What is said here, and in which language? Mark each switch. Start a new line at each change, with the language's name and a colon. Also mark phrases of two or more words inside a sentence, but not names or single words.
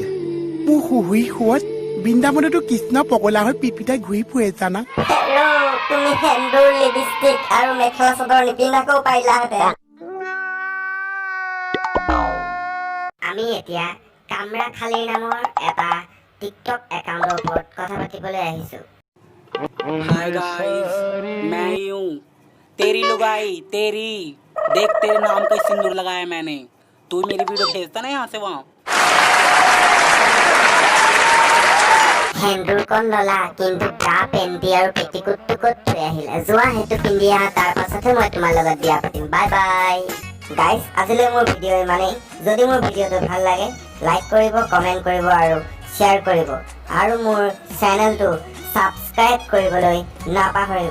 Assamese: মোৰ শুই শুৱত বৃন্দাবনতো কৃষ্ণ পগলা হৈ পিটপিটাই ঘূৰি ফুৰে জানা। তুমি সেন্দুৰ, লিপষ্টিক আৰু মেখেলা চাদৰ নিপিন্ধাকৈও পাৰিলাহেঁতেন। আমি এতিয়া কামৰা খালিৰ নামৰ এটা টিকটক একাউণ্টৰ ওপৰত কথা পাতিবলৈ আহিছো।
English: hi guys,
Hindi: मैं ही हूँ तेरी लुगाई तेरी। देख तेरे नाम का सिंदूर लगाया मैंने। तू मेरी वीडियो भेजता ना यहाँ से वहाँ।
Assamese: সেন্দুৰকণ ললা, কিন্তু গা পেণ্টি আৰু পেটিকোটটো ক'ত থৈ আহিলা? যোৱা সেইটো পিন্ধি আহা, তাৰ পাছতহে মই তোমাৰ লগত বিয়া পাতিম। বাই বাই। গাইজ, আজিলৈ মোৰ ভিডিঅ' ইমানেই। যদি মোৰ ভিডিঅ'টো ভাল লাগে লাইক কৰিব, কমেণ্ট কৰিব আৰু শ্বেয়াৰ কৰিব, আৰু মোৰ চেনেলটো ছাবস্ক্ৰাইব কৰিবলৈ নাপাহৰিব।